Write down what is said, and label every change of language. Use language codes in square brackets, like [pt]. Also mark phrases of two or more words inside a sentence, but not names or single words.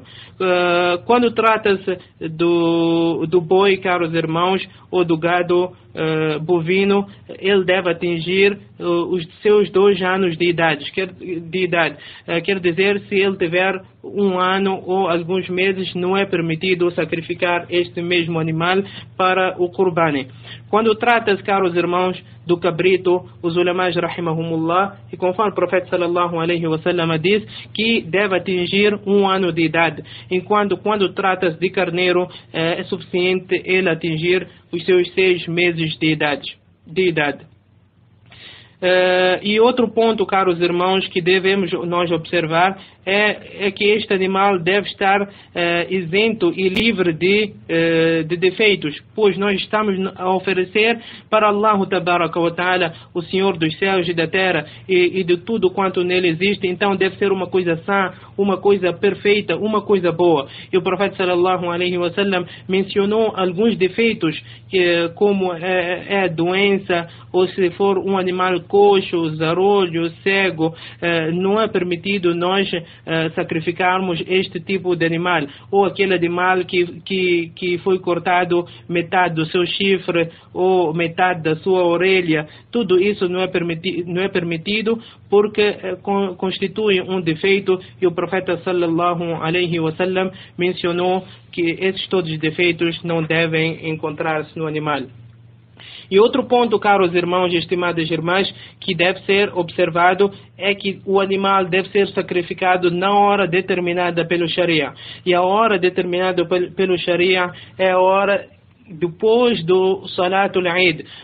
[pt] Quando trata-se do boi, caros irmãos, ou do gado bovino, ele deve atingir os seus 2 anos de idade. Quer dizer, se ele tiver 1 ano ou alguns meses, não é permitido sacrificar este mesmo animal para o Qurbani. Quando trata-se, caros irmãos, do cabrito, os ulamás rahimahumullah, e conforme o profeta [ar] صلى الله عليه وسلم [pt] diz, que deve atingir 1 ano de idade, enquanto quando trata-se de carneiro, é suficiente ele atingir os seus 6 meses de idade. E outro ponto, caros irmãos, que devemos nós observar é que este animal deve estar isento e livre de defeitos, pois nós estamos a oferecer para [ar] الله تبارك وتعالى, [pt] o Senhor dos céus e da terra e de tudo quanto nele existe. Então deve ser uma coisa sã, uma coisa perfeita, uma coisa boa. E o profeta [ar] صلى الله عليه وسلم [pt] mencionou alguns defeitos, como é a doença, ou se for um animal coxo, zarolho, cego, não é permitido nós sacrificarmos este tipo de animal, ou aquele animal que foi cortado metade do seu chifre ou metade da sua orelha. Tudo isso não é permitido porque constitui um defeito, e o profeta [ar] صلى الله عليه وسلم [pt] mencionou que esses todos os defeitos não devem encontrar-se no animal. E outro ponto, caros irmãos e estimadas irmãs, que deve ser observado é que o animal deve ser sacrificado na hora determinada pelo Sharia. E a hora determinada pelo Sharia é a hora depois do [ar] صلاة العيد.